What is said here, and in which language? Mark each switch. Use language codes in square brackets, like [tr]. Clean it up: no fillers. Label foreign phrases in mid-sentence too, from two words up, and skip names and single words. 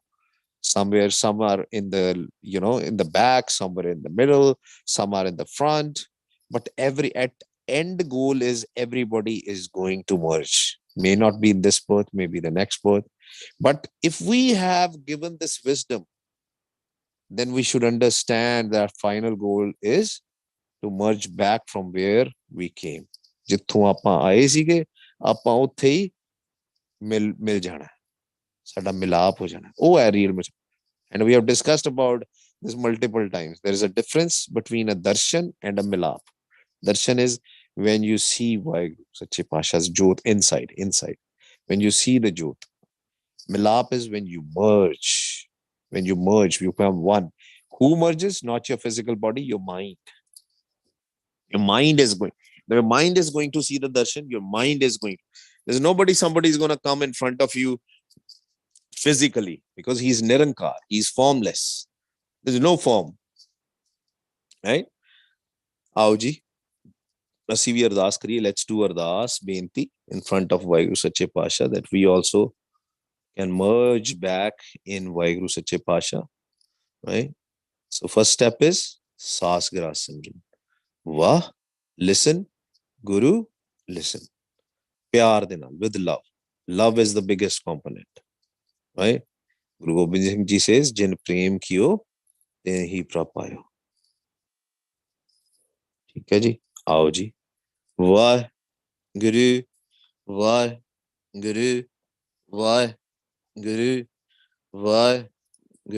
[en] Somewhere some are in the back, somewhere in the middle, some are in the front, but every at end goal is everybody is going to merge. May not be in this birth, maybe the next birth, but if we have given this wisdom, then we should understand that final goal is to merge back from where we came. [pa] ਜਿੱਥੋਂ ਆਪਾਂ ਆਏ ਸੀਗੇ ਆਪਾਂ ਉੱਥੇ ਹੀ ਮਿਲ ਜਾਣਾ, ਸਾਡਾ ਮਿਲਾਪ ਹੋ ਜਾਣਾ, ਉਹ ਹੈ ਰੀਅਲ। [en] And we have discussed about this multiple times. There is a difference between a darshan and a milap. Darshan is when you see Vaheguru Sache Pasha's jyot inside. When you see the jyot. Milap is when you merge. When you merge, you become one. Who merges? Not your physical body, your mind. Your mind is going. Your mind is going to see the darshan. Your mind is going. There's somebody is going to come in front of you physically because he's Nirankar. He's formless. There's no form. Right? [pa] ਆਓ ਜੀ, ਅਸੀਂ ਵੀ ਅਰਦਾਸ ਕਰੀਏ. [en] Let's do [pa] ਅਰਦਾਸ ਬੇਨਤੀ [en] in front of [pa] ਵਾਹਿਗੁਰੂ ਸੱਚੇ ਪਾਤਸ਼ਾਹ [en] that we also can merge back in [pa] ਵਾਹਿਗੁਰੂ ਸੱਚੇ ਪਾਤਸ਼ਾਹ. [en] Right? So first step is [pa] ਸਾਸ ਗ੍ਰਾਸ ਸਿਮਰਨ. ਵਾਹ, [en] listen, Guru, listen. [pa] ਪਿਆਰ ਦੇ ਨਾਲ, [en] with love. Love is the biggest component. Right? [pa] Guru Gobind Singh Ji says, ਜਿਨ ਪ੍ਰੇਮ ਕੀਓ ਤੇ ਹੀ ਪ੍ਰਭ ਪਾਇਓ. ਠੀਕ ਹੈ ਜੀ, ਆਓ ਜੀ. ਵਾਹਿਗੁਰੂ ਵਾਹਿਗੁਰੂ ਵਾਹਿਗੁਰੂ ਵਾਹਿਗੁਰੂ